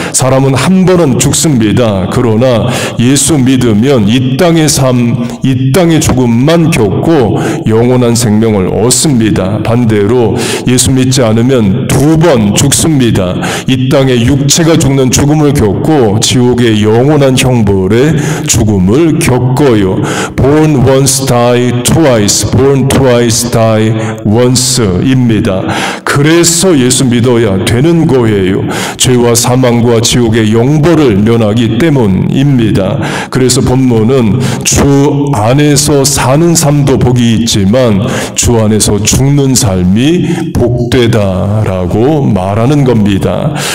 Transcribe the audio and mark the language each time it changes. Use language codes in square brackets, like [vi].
[ko] 사람은 한 번은 죽습니다. 그러나 예수 믿으면 이 땅의 삶, 이 땅의 죽음만 겪고 영원한 생명을 얻습니다. 반대로 예수 믿지 않으면 두 번 죽습니다. 이 땅의 육체가 죽는 죽음을 겪고 지옥의 영원한 형벌의 죽음을 겪어요. [en] Born once, die twice. Born twice, die once [ko] 입니다. 그래서 예수 믿어야 되는 거예요. 죄와 사망과 지옥의 영벌을 면하기 때문입니다. 그래서 본문은 주 안에서 사는 삶도 복이 있지만 주 안에서 죽는 삶이 복되다라고 말하는 겁니다.